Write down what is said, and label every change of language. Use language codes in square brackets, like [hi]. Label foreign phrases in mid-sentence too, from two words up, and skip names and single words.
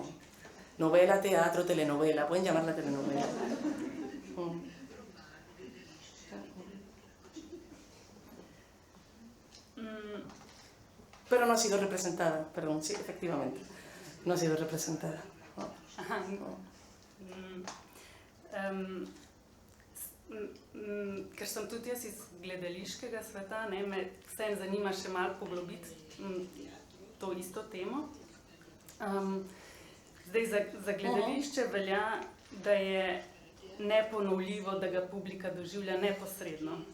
[es] Novela, teatro, telenovela, pueden llamarla telenovela. Pero no ha sido representada, perdón, sí, efectivamente, no ha sido representada. [sl] Ker sem tudi jaz iz gledališkega sveta, me vseeno zanima še malo poglobiti to isto temo. Zdaj, za gledališče velja, da je neponovljivo, da ga publika doživlja neposredno.